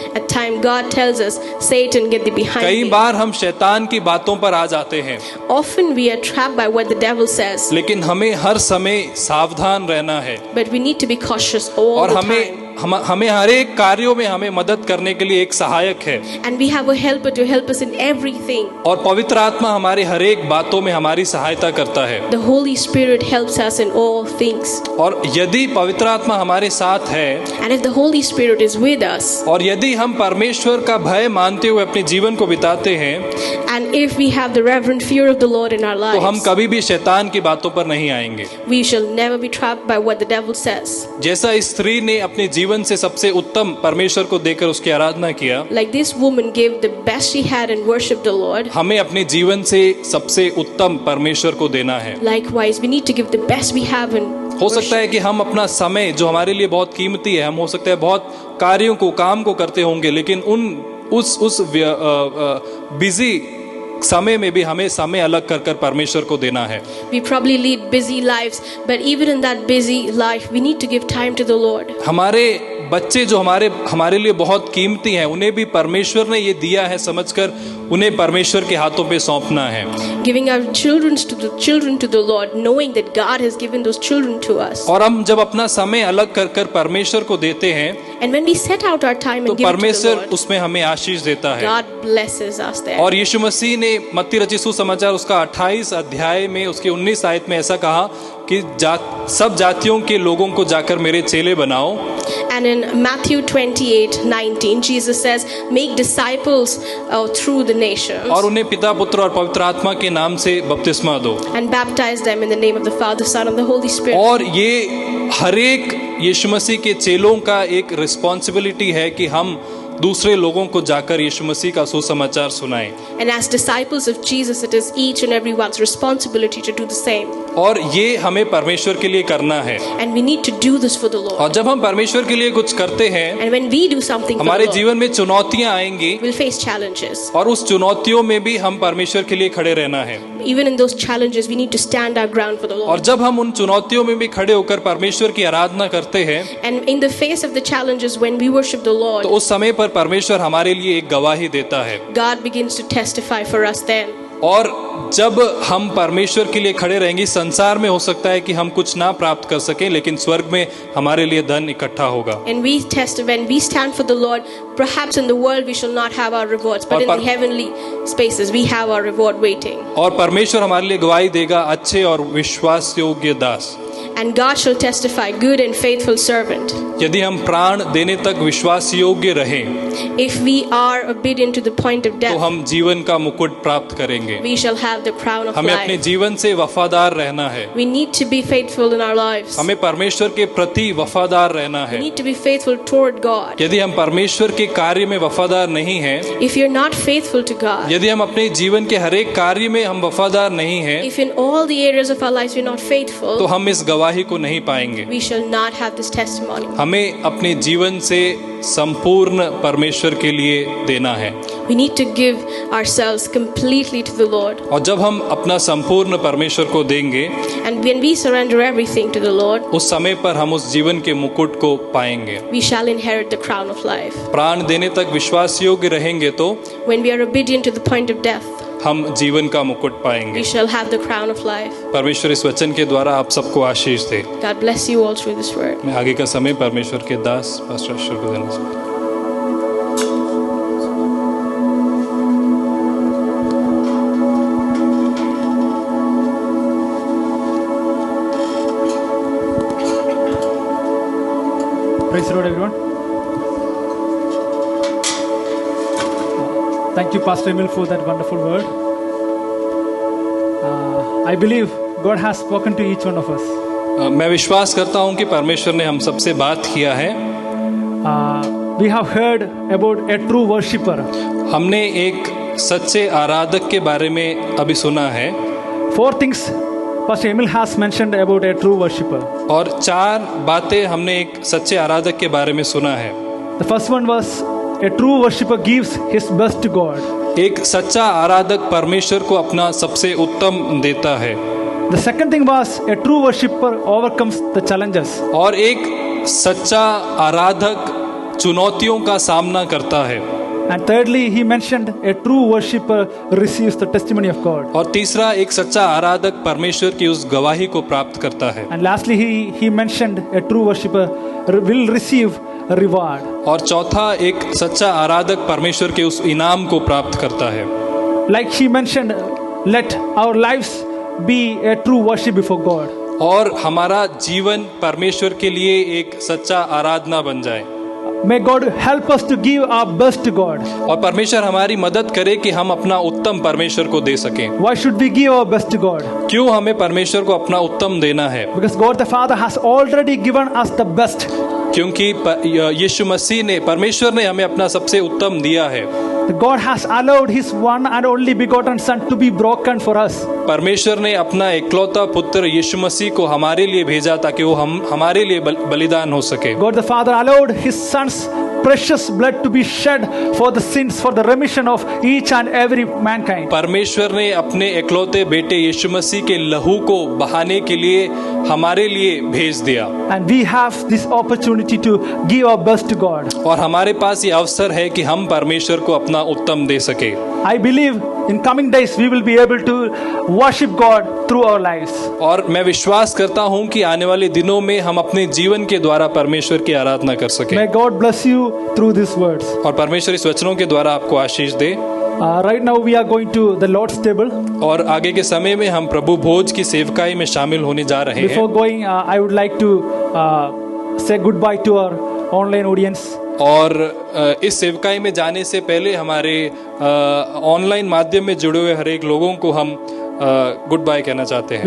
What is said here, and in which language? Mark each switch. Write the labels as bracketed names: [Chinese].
[English] At time, God tells us, Satan, get thee behind [Hindi] कई [English] me. [Hindi] बार हम शैतान की बातों पर आ जाते हैं, [English] Often we are trapped by what the devil says. [Hindi] लेकिन हमें हर समय सावधान रहना है [English] But we need to be cautious all [Hindi] और [English] the [Hindi] हमें [English] time. [Hindi] हमें हर एक कार्यों में हमें मदद करने के लिए एक सहायक है, [English] And we have a helper to help us in everything. [Hindi] और पवित्र आत्मा हमारी हर एक बातों में हमारी सहायता करता है। [English] The Holy Spirit helps us in all things. [Hindi] और यदि पवित्र आत्मा हमारे साथ है [English] And if the Holy Spirit is with us, [Hindi] और यदि हम परमेश्वर का भय मानते हुए अपने जीवन को बिताते हैं, [English] and if we have the reverent fear of the Lord in our [Hindi] तो हम [English] lives, [Hindi] कभी भी शैतान की बातों पर नहीं आएंगे। [English] we shall never be trapped by what the devil says. [Hindi] जैसा इस स्त्री ने अपने जीवन से सबसे उत्तम परमेश्वर को देकर उसकी आराधना किया, [English] Like this woman gave the best she had and worshiped the Lord, [Hindi] हमें अपने जीवन से सबसे उत्तम परमेश्वर को देना है। [English] likewise we need to give the best we have and [Hindi] हो सकता है कि हम अपना समय जो हमारे लिए बहुत कीमती है, हम हो सकता है बहुत कार्यों को काम को करते होंगे, लेकिन उस बिजी समय में भी हमें समय अलग कर कर परमेश्वर को देना है। [English] we probably lead busy lives, but even in that busy life we need to give time to the Lord. [Hindi] हमारे बच्चे जो हमारे लिए बहुत कीमती हैं, उन्हें भी परमेश्वर ने ये दिया है समझकर उन्हें परमेश्वर के हाथों पे सौंपना है। [English] Giving our children to the Lord, knowing that God has given those children to us. [Hindi] और हम जब अपना समय अलग कर कर परमेश्वर को देते हैं, [English] And when we set out our time [Hindi] तो [English] and give it to the [Hindi] परमेश्वर [English] Lord, [Hindi] उसमें हमें आशीष देता है। [English] God blesses us there. [Hindi] और यीशु मसीह ने मत्ती रचित सुसमाचार उसका 28 अध्याय में उसके 19 आयत में ऐसा कहा कि सब जातियों के लोगों को जाकर मेरे चेले बनाओ। [English] And in Matthew 28:19, Jesus says, make disciples through the nations [Hindi] और उन्हें पिता पुत्र और पवित्र आत्मा के नाम से बपतिस्मा दो। [English] and baptize them in the name of the Father, Son, and the Holy Spirit. [Hindi] और ये हर एक यीशु मसीह के चेलों का एक रिस्पॉन्सिबिलिटी है कि हम दूसरे लोगों को जाकर यीशु मसीह का सुसमाचार सुनाएं। [English] And as disciples of Jesus, it is each and everyone's responsibility to do the same. [Hindi] और ये हमें परमेश्वर के लिए करना है। [English] And we need to do this for the Lord. [Hindi] और जब हम परमेश्वर के लिए कुछ करते हैं, [English] And when we do something for [Hindi] हमारे [English] the Lord, [Hindi] जीवन में चुनौतियां आएंगी [English] we'll face challenges. [Hindi] और उस चुनौतियों में भी हम परमेश्वर के लिए खड़े रहना है। [English] Even in those challenges, we need to stand our ground for the [Hindi] और [English] Lord. [Hindi] जब हम उन चुनौतियों में भी खड़े होकर परमेश्वर की आराधना करते हैं, [English] And in the face of the challenges, when we worship the Lord, [Hindi] तो उस समय पर परमेश्वर हमारे लिए एक गवाही देता है। [English] God begins to testify for us then. [Hindi] और जब हम परमेश्वर के लिए खड़े रहेंगे, संसार में हो सकता है कि हम कुछ ना प्राप्त कर सकें, लेकिन स्वर्ग में हमारे लिए धन इकट्ठा होगा। [English] And we test when we stand for the Lord, perhaps in the world we shall not have our rewards, but in the heavenly spaces we have our reward waiting. [Hindi] और परमेश्वर हमारे लिए गवाही देगा, अच्छे और विश्वास योग्य दास। [English] And God shall testify, good and faithful servant. [Hindi] यदि हम प्राण देने तक विश्वास योग्य रहें, [English] If we are obedient to the point of [Hindi] तो [English] death, [Hindi] हम जीवन का मुकुट प्राप्त करेंगे। [English] we shall have the crown of [Hindi] हमें अपने [English] life. [Hindi] जीवन से वफादार रहना है। [English] We need to be faithful in our lives. [Hindi] हमें परमेश्वर के प्रति वफादार रहना [English] We [Hindi] है। [English] need to be faithful toward God. [Hindi] यदि हम परमेश्वर के कार्य में वफादार नहीं हैं, [English] If you're not faithful to God, [Hindi] यदि हम अपने जीवन के हर एक कार्य में हम वफादार नहीं हैं, [English] if in all the areas of our lives we're not [Hindi] तो [English] faithful, [Hindi] हम इस गवाही को नहीं पाएंगे। [English] we shall not have this testimony. [Hindi] हमें अपने जीवन से संपूर्ण परमेश्वर के लिए देना है। [English] We need to give ourselves completely to the Lord. [Hindi] और जब हम अपना संपूर्ण परमेश्वर को देंगे, [English] And when we surrender everything to the Lord, [Hindi] उस समय पर हम उस जीवन के मुकुट को पाएंगे। [English] we shall inherit the crown of life. [Hindi] प्राण देने तक विश्वास योग्य रहेंगे तो [English] When we are obedient to the point of death, [Hindi] हम जीवन का मुकुट पाएंगे। [English] we shall have the crown of life. [Hindi] परमेश्वर इस वचन के द्वारा आप सबको आशीष दे। [English] God bless you all through this word. [Hindi] मैं आगे का समय परमेश्वर के दास पास्टर अशोक को देना चाहता हूं। [English] Praise the Lord, everyone. Thank you, Pastor Emil, for that wonderful word. I believe God has spoken to each one of us. [Hindi] मैं विश्वास करता हूं कि परमेश्वर ने हम सबसे बात किया है। [English] We have heard about a true worshipper. [Hindi] हमने एक सच्चे आराधक के बारे में अभी सुना है। [English] 4 things Pastor Emil has mentioned about a true worshipper. [Hindi] और 4 बातें हमने एक सच्चे आराधक के बारे में सुना है। [English] The first one was a true worshipper gives his best to God. [Hindi] एक सच्चा आराधक परमेश्वर को अपना सबसे उत्तम देता है। [English] The second thing was a true worshipper overcomes the challenges. [Hindi] और एक सच्चा आराधक चुनौतियों का सामना करता है। [English] And thirdly, he mentioned a true worshipper receives the testimony of God. [Hindi] और तीसरा, एक सच्चा आराधक परमेश्वर की उस गवाही को प्राप्त करता है। [English] And lastly, he mentioned a true worshipper will receive a reward. [Hindi] और चौथा, एक सच्चा आराधक परमेश्वर के उस इनाम को प्राप्त करता है। [English] Like he mentioned, let our lives be a true worship before God. [Hindi] और हमारा जीवन परमेश्वर के लिए एक सच्चा आराधना बन जाए। [English] May God help us to give our best to God. [Hindi] और परमेश्वर हमारी मदद करे कि हम अपना उत्तम परमेश्वर को दे सकें। [English] Why should we give our best to God? [Hindi] क्यों हमें परमेश्वर को अपना उत्तम देना है? [English] Because God the Father has already given us the best. [Hindi] क्योंकि यीशु मसीह ने, परमेश्वर ने हमें अपना सबसे उत्तम दिया है। [English] God has allowed His one and only begotten Son to be broken for us. [Hindi] परमेश्वर ने अपना इकलौता पुत्र यीशु मसीह को हमारे लिए भेजा ताकि वो हमारे लिए बलिदान हो सके। [English] God the Father allowed His Son's precious blood to be shed for the sins, for the remission of each and every mankind. [Hindi] परमेश्वर ने अपने इकलौते बेटे यीशु मसीह के लहू को बहाने के लिए हमारे लिए भेज दिया। [English] And we have this opportunity to give our best to God. [Hindi] और हमारे पास ये अवसर है कि हम परमेश्वर को अपना उत्तम दे सके। [English] I believe in coming days we will be able to worship God through our lives. [Hindi] और मैं विश्वास करता हूँ कि आने वाले दिनों में हम अपने जीवन के द्वारा परमेश्वर की आराधना कर सके। [English] May God bless you through these words. [Hindi] और परमेश्वर इस वचनों के द्वारा आपको आशीष दे। [English] Right now we are going to the Lord's table. [Hindi] और आगे के समय में हम प्रभु भोज की सेवकाई में शामिल होने जा रहे हैं। [English] Before going, I would like to say goodbye to our online audience. [Hindi] और इस सेवकाई में जाने से पहले हमारे ऑनलाइन माध्यम में जुड़े हुए हर एक लोगों को हम गुड बाय कहना चाहते हैं।